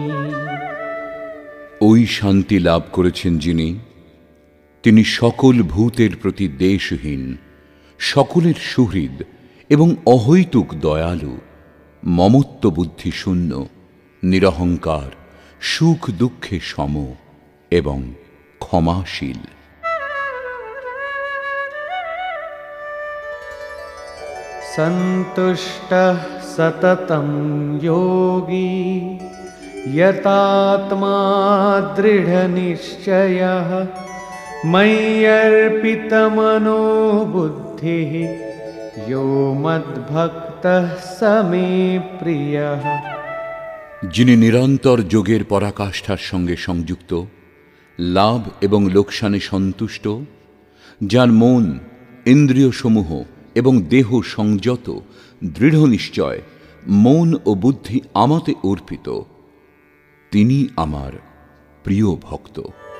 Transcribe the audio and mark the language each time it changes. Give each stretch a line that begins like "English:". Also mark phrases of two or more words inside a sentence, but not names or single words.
Bangla: ওই শান্তি লাভ করেছেন যিনি, তিনি সকল ভূতের প্রতি দ্বেষহীন, সকলের সুহৃদ এবং অহৈতুক দয়ালু, মমত্ব বুদ্ধি শূন্য, নিরহংকার, সুখ দুঃখে সম এবং ক্ষমাশীল।
Sanskrit: সন্তুষ্টঃ সততং যোগী यतात्मा दृढनिश्चयः मय्यर्पितमनो बुद्धिः यो मद्भक्तः स मे प्रियः।
Bangla: যিনি নিরন্তর যোগের পরাকাষ্ঠার সঙ্গে সংযুক্ত, লাভ এবং লোকসানে সন্তুষ্ট, যার মন, ইন্দ্রিয়সমূহ এবং দেহ সংযত, দৃঢ় নিশ্চয়, মন ও বুদ্ধি আমাতে অর্পিত, তিনি আমার প্রিয় ভক্ত।